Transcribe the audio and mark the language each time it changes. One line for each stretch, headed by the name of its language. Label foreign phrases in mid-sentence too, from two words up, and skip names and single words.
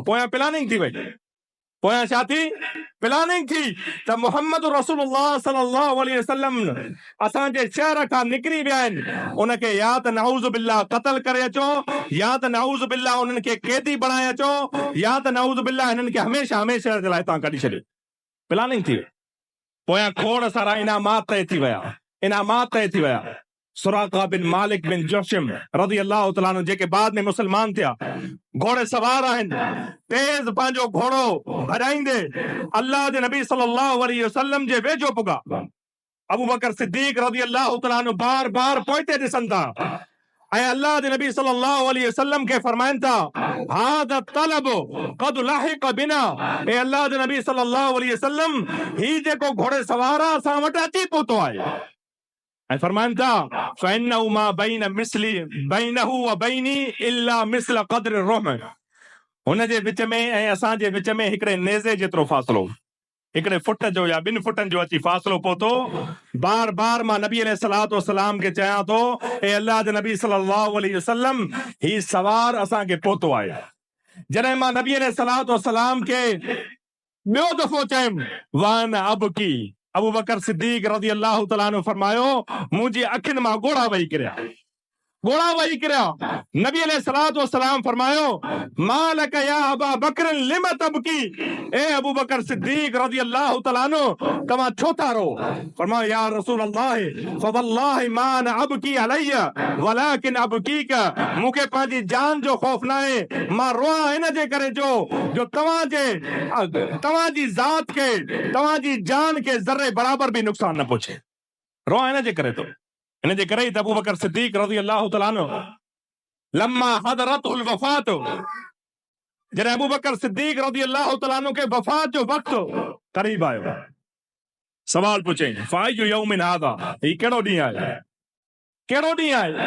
Sindhi: पोयां प्लानिंग थी वई, पोयां छा थी? प्लानिंग थी त मोहम्मद रसूलुल्लाह
Arabic: صلى الله عليه وسلم
Sindhi: असांजे शहर खां निकिरी विया आहिनि, उनखे या त
Arabic: نعوذ بالله
Sindhi: क़त्ल करे अचो, या त
Arabic: نعوذ بالله
Sindhi: उन्हनि खे कैदी बणाए अचो, या त
Arabic: نعوذ بالله
Sindhi: हिननि खे हमेशह हमेशह जे लाइ तव्हां कढी छॾियो। प्लानिंग थी वई। पोयां खोड़ सारा इनामात तय थी विया, इनामात तय थी विया। सुराक़ा बिन मालिक बिन जोशिम
Arabic: رضي الله تعالى عنه,
Sindhi: जेके बाद में मुसलमान थिया, घोड़े सवार आहिनि, तेज पंहिंजो घोड़ो भॼाईंदे अल्लाह जे नबी
Arabic: صلى الله عليه وسلم
Sindhi: जे वेझो पुगा। अबू बकर सिद्दीक
Arabic: رضي الله تعالى عنه
Sindhi: बार बार पोइते ॾिसनि था ऐं अल्लाह जे नबी
Arabic: صلى الله عليه وسلم
Sindhi: के फरमाइनि था,
Arabic: هذا الطلب قد لحق بنا,
Sindhi: ए अल्लाह जे नबी
Arabic: صلى الله عليه وسلم,
Sindhi: ही जेको घोड़े सवार आहे असां वटि अची पहुतो आहे। ऐं फरमाइनि था,
Arabic: فإنه ما بين مثلي بينه وبيني إلا مثل قدر رمح,
Sindhi: हुन जे विच में ऐं असांजे विच में हिकिड़े नेज़े जेतिरो फ़ासिलो, हिकिड़े फुट जो या ॿिनि फुटनि जो अची फ़ासिलो पहुतो। बार बार मां नबी
Arabic: عليه الصلاة والسلام
Sindhi: खे चयां थो, ए अल्लाह जे नबी
Arabic: صلى الله عليه وسلم,
Sindhi: ही सवार असांखे पहुतो आहे। जॾहिं मां नबी
Arabic: عليه الصلاة والسلام
Sindhi: खे ॿियो दफ़ो चयुमि,
Arabic: وأنا أبكي,
Sindhi: अबू बकर सिद्दीक
Arabic: رضي الله تعالى عنه
Sindhi: फरमायो मुंहिंजी अखियुनि मां ॻोढ़ा वही किरिया, ॻोढ़ा वही किरिया। नबी
Arabic: عليه الصلاة والسلام
Sindhi: फरमायो
Arabic: ما لك يا أبا بكر لما تبكي,
Sindhi: ए अबू बकर सिद्दीक
Arabic: رضي الله تعالى عنه
Sindhi: तव्हां छो था रो?
Arabic: फरमायो يا رسول الله فوالله ما أنا أبكي علي ولكن أبكيك,
Sindhi: मूंखे पंहिंजी जान जो खौफ न आहे, मां रोआ इन जे करे जो तव्हांजी ज़ात खे तव्हांजी जान खे ज़र्रे बराबर भी नुक़सान न पहुचे, रोआ इन जे करे तो। इन जे करे अबू बकर सिद्दीक
Arabic: رضي الله تعالى عنه لما حضرته الوفاة,
Sindhi: जॾहिं अबू बकर सिद्दीक
Arabic: رضي الله تعالى عنه
Sindhi: खे वफ़ात जो वक़्तु क़रीब आयो, सवाल पुछे
Arabic: فأي يوم هذا,
Sindhi: ही कहिड़ो ॾींहुं आहे, कहिड़ो ॾींहुं आहे?